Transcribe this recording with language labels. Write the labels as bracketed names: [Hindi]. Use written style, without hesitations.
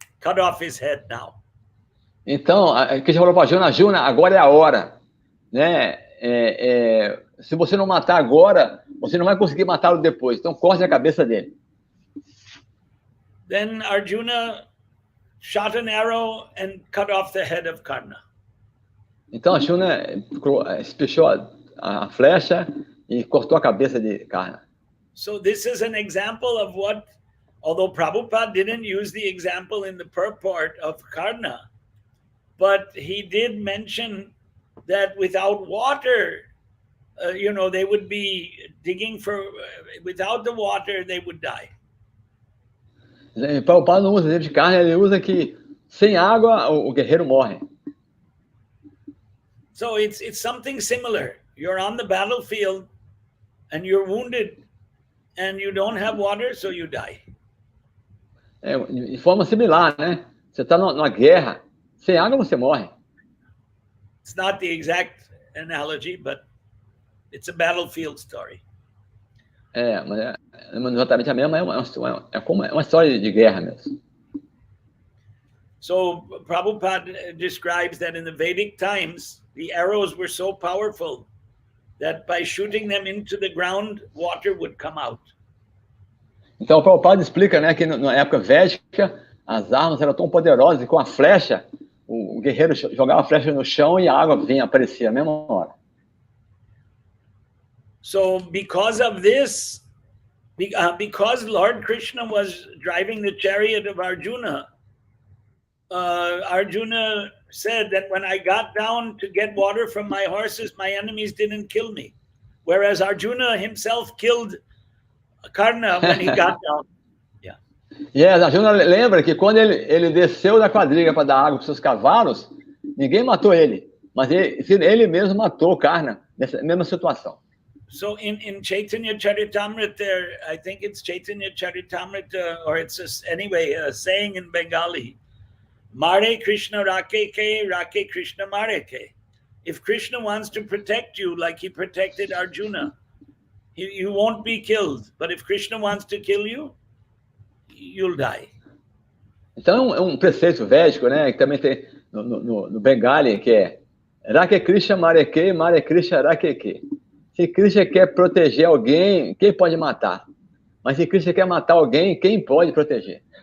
[English] Cut off his head now. [Portuguese] Então, Krishna falou para Arjuna, agora é a hora. Né? Se você não matar agora, você não vai conseguir matá-lo depois. Então, corte a cabeça dele. [English] Then Arjuna shot an arrow and cut off the head of Krsna. [Portuguese] Então Arjuna espechou a flecha e cortou a cabeça de Krsna. [English] So this is an example of what, although Prabhupada didn't use the example in the purport of Krsna, but he did mention that without water, they would be digging for, without the water, they would die. [Portuguese] Prabhupada não usa exemplo de Krsna, ele usa que sem água o guerreiro morre. [English] So it's something similar. You're on the battlefield and you're wounded and you don't have water, so you die. [Portuguese] De forma similar, né? Você está numa guerra, sem água você morre. [English] It's not the exact analogy, but it's a battlefield story. [Portuguese] Mas não exatamente a mesma, é uma história de guerra mesmo. [English] So Prabhupada describes that in the Vedic times, the arrows were so powerful that by shooting them into the ground, water would come out. [Portuguese] Então o Prabhupada explica, né, que na época védica, as armas eram tão poderosas e com a flecha, o guerreiro jogava a flecha no chão e a água aparecia na mesma hora. [English] So because of this, because Lord Krishna was driving the chariot of Arjuna, Arjuna said that when I got down to get water from my horses, my enemies didn't kill me. Whereas Arjuna himself killed Krsna when he got down. Yeah. [Portuguese] Arjuna lembra que quando ele desceu da quadriga para dar água para seus cavalos, ninguém matou ele, mas ele mesmo matou Krsna nessa mesma situação. [English] So in Chaitanya Charitamrita, I think it's Chaitanya Charitamrita, or it's anyway a saying in Bengali, [Bangla] Mare Krishna Rake Ke, Rake Krishna Mare Ke. [English] If Krishna wants to protect you like he protected Arjuna, you won't be killed. But if Krishna wants to kill you, you'll die. [Portuguese] Então é um preceito védico, né, que também tem no Bengali, que é [Bangla] Rake Krishna Mare Ke, Mare Krishna Rake Ke. [Portuguese] Se Krishna quer proteger alguém, quem pode matar? Mas se Krishna quer matar alguém, quem pode proteger?